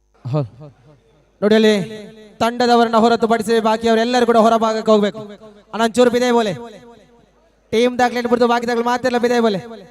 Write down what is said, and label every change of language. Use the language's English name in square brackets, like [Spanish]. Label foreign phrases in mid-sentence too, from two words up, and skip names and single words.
[Kannada] ನೋಡಿ ಅಲ್ಲಿ ತಂಡದವರನ್ನ ಹೊರತುಪಡಿಸಿ ಬಾಕಿಯವರೆಲ್ಲರೂ ಕೂಡ ಹೊರಭಾಗಕ್ಕೆ ಹೋಗ್ಬೇಕು. [Tulu] ಅನಂಚೂರು ಬಿದೆ ಬೋಲೆ ಟೀಮ್ ದಾಖಲೆ ಬಿಡ್ತು, ಬಾಕಿ ದಾಖಲೆ ಮಾತೆಲ್ಲ ಬಿದೆ ಬೋಲೆ.